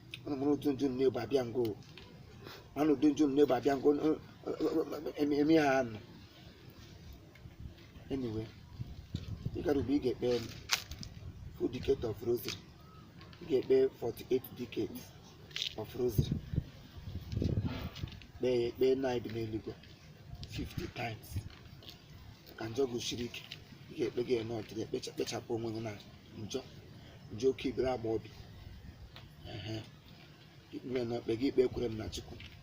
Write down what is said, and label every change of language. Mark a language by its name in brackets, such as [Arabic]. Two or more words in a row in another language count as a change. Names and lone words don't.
[Igbo] Ọ nọ otu njọ na-ebu abịa ngo. Ọ nọ otu njọ na-ebu abịa ngo, eme, eme ha anụ. Anyway, ị gara ugbo, ị ga-ekpe [English] full decade of rosary. [Igbo] Ị ga-ekpe [English] forty-eight decades of rosary. [Igbo] Kpee ya, kpee nna anyị bi n'eluigwe fifty times. Ka njọ gị siri ike, ị ga-ekpe gị ya n'ọdịnihu, kpecha-, kpechapụ onwe gị na njọ, njọ oke ibere agba obi. Ehe. Ikpe nọ, kpe gị ikpe ekwere m na Chukwu.